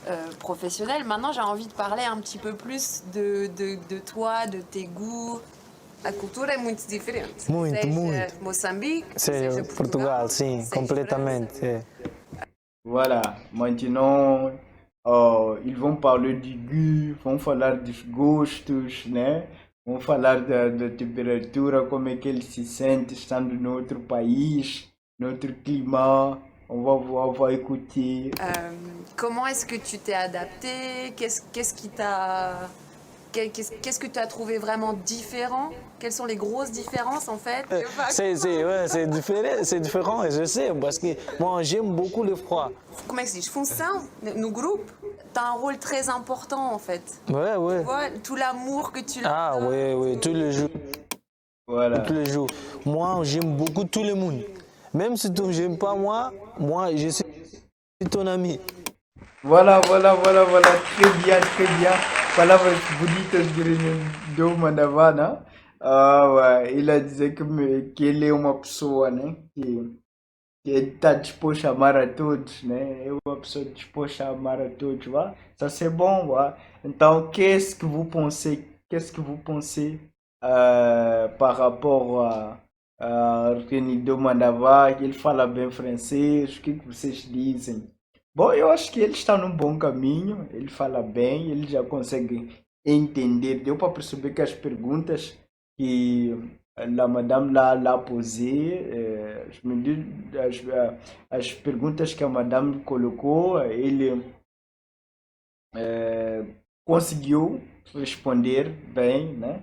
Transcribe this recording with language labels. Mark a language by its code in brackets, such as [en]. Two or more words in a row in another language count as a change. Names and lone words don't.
[fr] professionnelle. Maintenant, j'ai envie de parler un petit peu plus de toi, de tes goûts. [pt] A cultura é muito diferente. Muito, seja muito. Moçambique, C'est seja Portugal, sim, seja completamente. França. É. [fr] Voilà, maintenant, ils vont parler du goût, [pt] vão falar dos gostos, né? Vão falar da temperatura, como é que ele se sente estando noutro país, noutro climat. [fr] On va écouter. Comment est-ce que tu t'es adapté? Qu'est-ce qui t'a... Qu'est-ce que tu as trouvé vraiment différent? Quelles sont les grosses différences en fait? Ouais, c'est différent, et je sais, parce que moi j'aime beaucoup le froid. Comment est-ce que [pt] se diz? Função, no grupo, [fr] t'as un rôle très important en fait. Ouais, ouais. Tu vois, tout l'amour que tu Ah, ouais, ouais, tous les jours. Voilà. Tous les jours. Moi, j'aime beaucoup tout le monde. Même si tu n'aimes pas moi, je suis ton ami. Voilà. Très bien. [pt] Palavras bonitas de Reinildo Mandavana. [fr] Ouais, il a dit que [pt] ele é uma pessoa, né? Que está disposto a amar a todos, né? É uma pessoa disposta a amar a todos, vá. [fr] Ça c'est bon, [pt] vá. Então, [fr] qu'est-ce que vous pensez par rapport a Reinildo Mandava? [pt] Ele fala bem francês, o que vocês dizem? Bom, eu acho que ele está num bom caminho, ele fala bem, ele já consegue entender. Deu para perceber que as perguntas que a madame lá posée, as perguntas que a madame colocou, ele conseguiu responder bem, né?